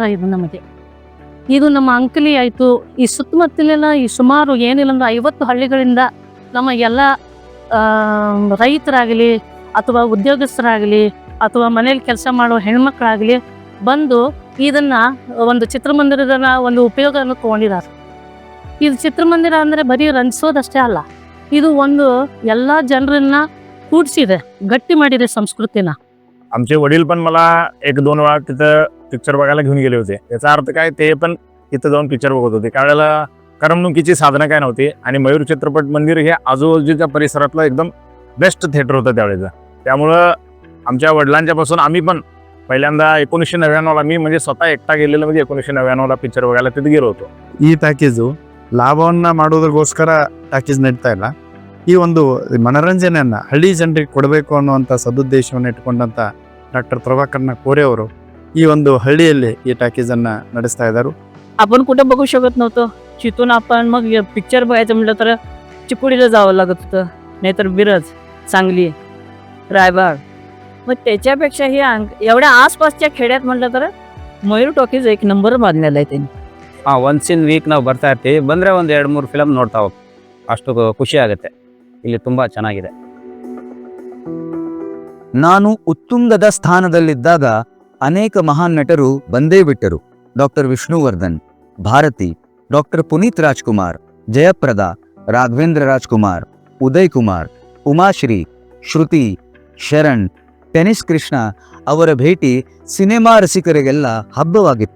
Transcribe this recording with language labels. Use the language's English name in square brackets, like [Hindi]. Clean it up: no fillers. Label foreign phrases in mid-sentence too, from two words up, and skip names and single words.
[Kannada] ಇದು ನಮಗೆ, ಇದು ನಮ್ಮ ಅಂಕಲಿ ಆಯಿತು, ಈ ಸುತ್ತಮುತ್ತಲೆಲ್ಲ ಈ ಸುಮಾರು ಏನಿಲ್ಲ ಅಂದ್ರೆ 50 ಹಳ್ಳಿಗಳಿಂದ ನಮ್ಮ ಎಲ್ಲ ರೈತರಾಗಲಿ ಅಥವಾ ಉದ್ಯೋಗಸ್ಥರಾಗಲಿ ಅಥವಾ ಮನೇಲಿ ಕೆಲಸ ಮಾಡೋ ಹೆಣ್ಮಕ್ಳಾಗಲಿ ಬಂದು ಇದನ್ನು ಒಂದು ಚಿತ್ರಮಂದಿರದ ಒಂದು ಉಪಯೋಗವನ್ನು ತೊಗೊಂಡಿದ್ದಾರೆ. ಇದು ಚಿತ್ರಮಂದಿರ ಅಂದರೆ ಬರೀ ರಂಜಿಸೋದಷ್ಟೇ ಅಲ್ಲ, ಇದು ಒಂದು ಎಲ್ಲ ಜನರನ್ನ ಕೂಡಿಸಿದೆ, गट्टी ಮಾಡಿದೆ संस्कृतीना. [Marathi] आमचे वडील पण मला 1-2 वेळा तिथं पिक्चर बघायला घेऊन गेले होते. याचा अर्थ काय, ते पण तिथं जाऊन पिक्चर बघत होते. त्यावेळेला करमणुकीची साधनं काय नव्हती आणि मयूर चित्रपट मंदिर हे आजूबाजूच्या परिसरातलं एकदम बेस्ट थिएटर होतं त्यावेळेचं. त्यामुळं आमच्या वडिलांच्यापासून आम्ही पण पहिल्यांदा 1999ला मी म्हणजे स्वतः एकटा गेलेलं, म्हणजे 1999ला पिक्चर बघायला तिथे गेलो होतो. [Kannada] ಈ ಟಾಕೀಸು ಲಾಭವನ್ನು ಮಾಡೋದಕ್ಕೋಸ್ಕರ ಟಾಕೀಸ್ ನಡೀತಾ ಇಲ್ಲ. ಈ ಒಂದು ಮನರಂಜನೆಯನ್ನ ಹಳ್ಳಿ ಜನರಿಗೆ ಕೊಡಬೇಕು ಅನ್ನುವಂಥ ಸದುದ್ದೇಶವನ್ನು ಇಟ್ಕೊಂಡಂತ ಡಾಕ್ಟರ್ ಪ್ರಭಾಕರನ ಕೋರೆ ಅವರು ಈ ಒಂದು ಹಳ್ಳಿಯಲ್ಲಿ ಈ ಟಾಕೀಸನ್ನು ನಡೆಸ್ತಾ ಇದ್ದಾರೆ. [Marathi] आपण कुठं बघू शकत नव्हतो. तिथून आपण मग पिक्चर बघायचं म्हटलं तर चिकोडीला जावं लागत होतं, नाहीतर मिरज, सांगली, रायबाग. मग त्याच्यापेक्षा हे एवढ्या आसपासच्या खेड्यात म्हटलं तर मयूर टॉकीज एक नंबर बांधलेला आहे त्यांनी. [English] once in week [Kannada] ನಾವು ಬರ್ತಾ ಇರ್ತೀವಿ. ಬಂದರೆ ಒಂದು 2-3 ಫಿಲಮ್ ನೋಡ್ತಾ ಹೋಗಿ ಅಷ್ಟು ಖುಷಿ ಆಗುತ್ತೆ. ಇಲ್ಲಿ ತುಂಬ ಚೆನ್ನಾಗಿದೆ. ನಾನು ಉತ್ತುಂಗದ ಸ್ಥಾನದಲ್ಲಿದ್ದಾಗ ಅನೇಕ ಮಹಾನ್ ನಟರು ಬಂದೇ ಬಿಟ್ಟರು. ಡಾಕ್ಟರ್ ವಿಷ್ಣುವರ್ಧನ್, ಭಾರತಿ, ಡಾಕ್ಟರ್ ಪುನೀತ್ ರಾಜ್ಕುಮಾರ್, ಜಯಪ್ರದಾ, ರಾಘವೇಂದ್ರ ರಾಜ್ಕುಮಾರ್, ಉದಯ್ ಕುಮಾರ್, ಉಮಾಶ್ರೀ, ಶ್ರುತಿ, ಶರಣ್, ಟೆನಿಸ್ ಕೃಷ್ಣ ಅವರ ಭೇಟಿ ಸಿನಿಮಾ ರಸಿಕರಿಗೆಲ್ಲ ಹಬ್ಬವಾಗಿತ್ತು.